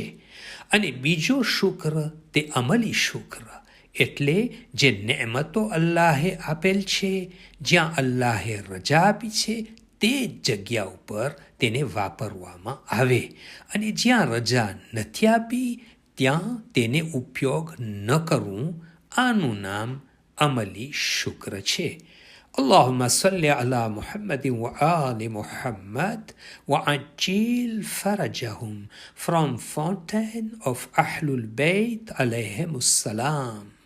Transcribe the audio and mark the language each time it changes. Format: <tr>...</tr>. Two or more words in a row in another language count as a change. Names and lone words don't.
<gu>અને બીજો શુક્ર તે અમલી શુક્ર, એટલે જે નેમતો અલ્લાહે આપેલ છે, જ્યાં અલ્લાહે રજા આપી છે તે જગ્યા ઉપર તેને વાપરવામાં આવે, અને જ્યાં રજા નથી આપી ત્યાં તેને ઉપયોગ ન કરવું, આનું નામ અમલી શુક્ર છે.</gu> <ar>اللهم صل على محمد وآل محمد وعجل فرجهم</ar> <en>from Fountain of Ahlul Bayt</en> <ar>عليهم السلام.</ar>